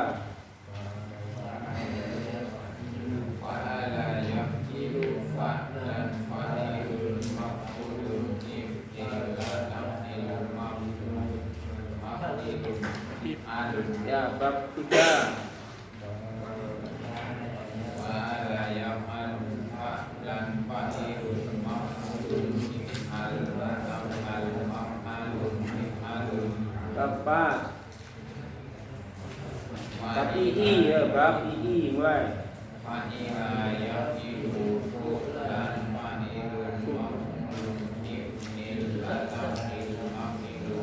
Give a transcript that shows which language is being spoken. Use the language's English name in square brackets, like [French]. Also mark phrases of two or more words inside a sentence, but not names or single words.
[Arabic] فعل يفعل فعلا فاعل مفعول افعل لا تفعلون مفعول [Indonesian] ya bab 3 [Arabic] فعل يفعل فعلا فاعل مفعول افعل لا تفعل مفعل افعال. [Indonesian] bab 4 bab II ya bab II mulai [Arabic] فعل يفعل فعلا فاعل مفعول افعل لا تفعل مفعل.